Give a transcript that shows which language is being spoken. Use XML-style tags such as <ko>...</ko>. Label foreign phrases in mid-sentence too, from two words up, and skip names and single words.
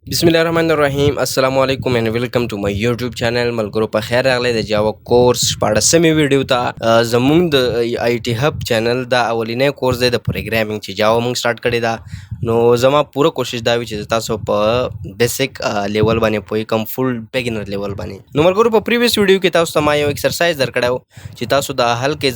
<ar>بسم الله الرحمن الرحيم السلام عليكم</ar> <en>and welcome to my YouTube channel</en> <ps>मलګرو په خیر راغلی د جاوا کورس پاړسمې ویډیو ته زموږ د آی ټی هب چینل دا اولینې کورس دی د پروګرامینګ چې جاوا موږ سٹارټ کړی دا نو زما پوره کوشش دا وی چې تاسو په</ps> <en>basic level</en> <ps>باندې پوي کم</ps> <en>full beginner level</en> <ps>باندې نو ملګرو په</ps> <en>previous video</en> <ps>کې تاسو ته ما یو ایکسرسایز درکړو چې تاسو دا حل کې</ps>